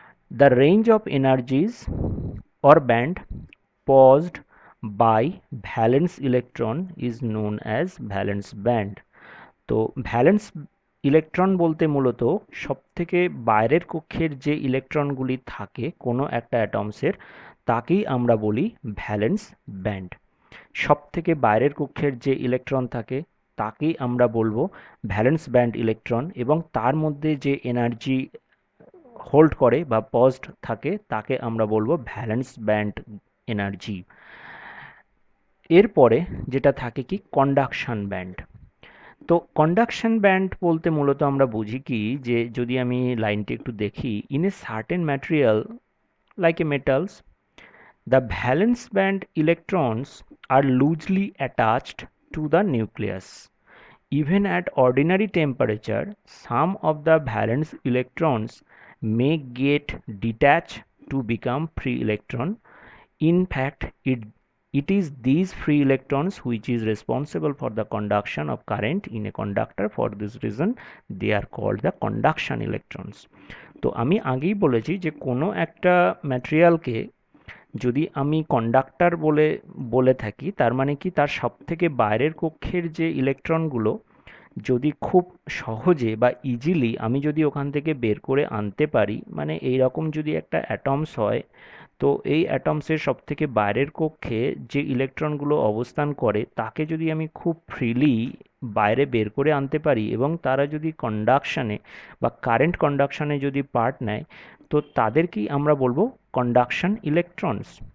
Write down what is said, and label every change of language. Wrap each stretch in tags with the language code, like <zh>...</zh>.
<en>The range of energies or band paused by valence electron is known as valence band।</en> <bn>তো valence electron বলতে মূলত সবথেকে বাইরের কক্ষের যে ইলেকট্রনগুলি থাকে কোনো একটা অ্যাটমসের, তাকেই আমরা বলি ভ্যালেন্স ব্যান্ড। সবথেকে বাইরের কক্ষের যে ইলেকট্রন থাকে তাকেই আমরা বলবো ভ্যালেন্স ব্যান্ড ইলেকট্রন, এবং তার মধ্যে যে এনার্জি হোল্ড করে বা পজড থাকে তাকে আমরা বলবো ভ্যালেন্স ব্যান্ড এনার্জি। এরপরে যেটা থাকে কি কন্ডাকশন ব্যান্ড। তো কন্ডাকশন ব্যান্ড বলতে মূলত আমরা বুঝি কি, যে যদি আমি লাইনটি একটু দেখি,</bn> <en>In a certain material like a metals, the valence band electrons are loosely attached to the nucleus. Even at ordinary temperature, some of the valence electrons may get detached to become free electron. In fact, it is these free electrons which is responsible for the conduction of current in a conductor. For this reason, they are called the conduction electrons.</en> <bn>তো আমি আগেই বলেছি যে কোনো একটা ম্যাটেরিয়ালকে যদি আমি conductor বলে বলে থাকি, তার মানে কি তার সবথেকে বাইরের কক্ষের যে ইলেকট্রনগুলো যদি খুব সহজে বা ইজিলি আমি যদি ওখান থেকে বের করে আনতে পারি, মানে এই রকম যদি একটা অ্যাটমস হয়, তো এই অ্যাটমসের সবথেকে বাইরের কক্ষে যে ইলেকট্রনগুলো অবস্থান করে তাকে যদি আমি খুব ফ্রিলি বাইরে বের করে আনতে পারি এবং তারা যদি কন্ডাকশানে বা কারেন্ট কন্ডাকশানে যদি পার্ট নেয়, তো তাদেরকেই আমরা বলবো কন্ডাকশন ইলেকট্রনস।</bn>